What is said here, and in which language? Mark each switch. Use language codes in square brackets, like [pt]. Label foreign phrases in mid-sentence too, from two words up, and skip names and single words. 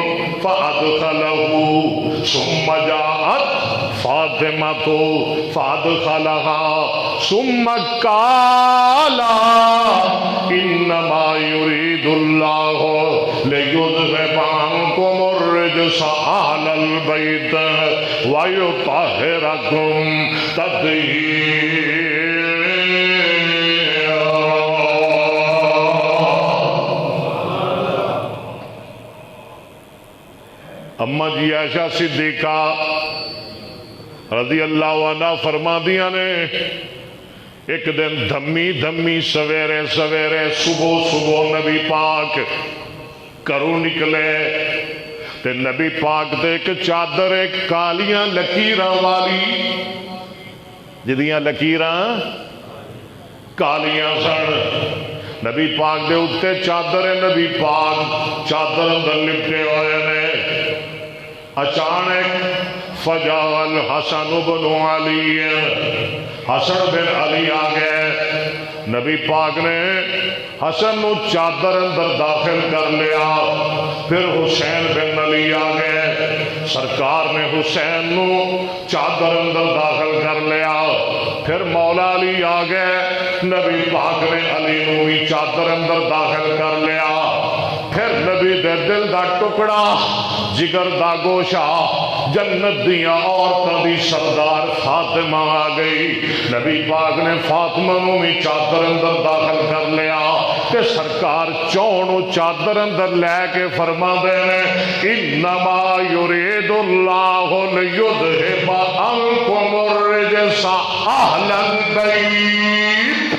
[ar] فادخلہ ثم جاءت فاطمہ فادخلها ثم قال انما يريد الله ليذهب عنكم الرجس اهل البيت ويطهركم تطهيرا. [pa] اما جی عائشہ صدیقہ رضی اللہ عنہ فرما دیا نے ایک دن دھمی دھمی سویرے سویرے صبح صبح نبی پاک گھروں نکلے تے نبی پاک دے ایک چادر کالیاں لکیراں والی جدیاں لکیراں کالیاں سن نبی پاک دے اتے چادر نبی پاک چادر اندر لپٹے ہوئے نے اچانک فجال حسن بن علی حسن بن علی آ گئے نبی پاک نے حسن نو چادر اندر داخل کر لیا پھر حسین بن علی آ گئے سرکار نے حسین نو چادر اندر داخل کر لیا پھر مولا علی آ گئے نبی پاک نے علی نو بھی چادر اندر داخل کر لیا پھر نبی دے دل دا ٹکڑا جگر دا گوشہ جنت دیاں عورتاں دی سردار فاطمہ آ گئی نبی پاک نے فاطمہ نو بھی چادر اندر داخل کر لیا کہ سرکار چونو چادر اندر لے کے فرما دے [ar] انما یرید اللہ لیذھب عنکم الرجس اہل البیت